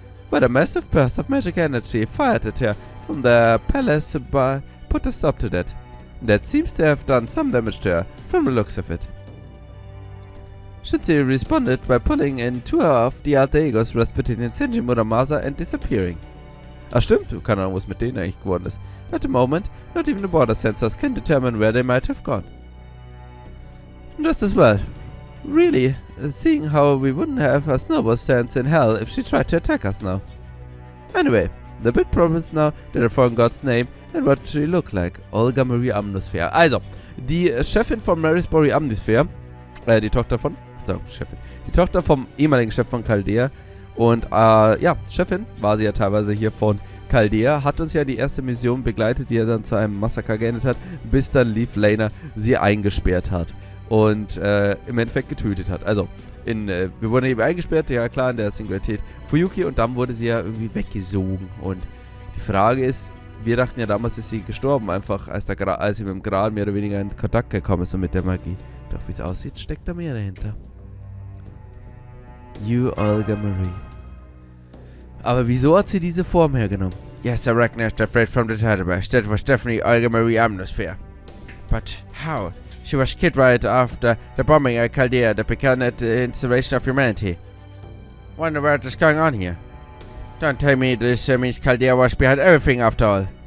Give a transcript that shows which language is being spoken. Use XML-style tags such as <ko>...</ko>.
<en>But a massive burst of magic energy fired at her from the palace put a stop to that. That seems to have done some damage to her, from the looks of it. Shinji responded by pulling in two of the alter egos Rasputin, Senji Muramasa and disappearing.</en> <de>Ah stimmt, keine Ahnung, was mit denen eigentlich geworden ist.</de> <en>At the moment, not even the border sensors can determine where they might have gone. Just as well. Really, seeing how we wouldn't have a snowball stance in hell if she tried to attack us now. Anyway, the big problem is now that I forgot God's name and what she looked like. Olga Marie Amnosphere.</en> <de>Also, die Chefin von Marisbury Amnosphere, die Tochter von, Chefin, die Tochter vom ehemaligen Chef von Chaldea und ja, Chefin war sie ja teilweise hier von Chaldea, hat uns ja die erste Mission begleitet, die er dann zu einem Massaker geendet hat, bis dann Leaf Laner sie eingesperrt hat und im Endeffekt getötet hat. Also, wir wurden eben eingesperrt, ja klar, in der Singularität Fuyuki, und dann wurde sie ja irgendwie weggesogen. Und die Frage ist, wir dachten ja damals, ist sie gestorben, einfach als sie mit dem Gral mehr oder weniger in Kontakt gekommen ist und mit der Magie. Doch wie es aussieht, steckt da mehr dahinter. You Olga Marie. Aber wieso hat sie diese Form hergenommen?</de> <en>Yes, I recognized the threat from the database. That was definitely Olga Marie Amnosphere. But how? She was killed right after the bombing at Chaldea that began at the installation of humanity. Wonder what is going on here. Don't tell me this means Chaldea was behind everything after all.</en>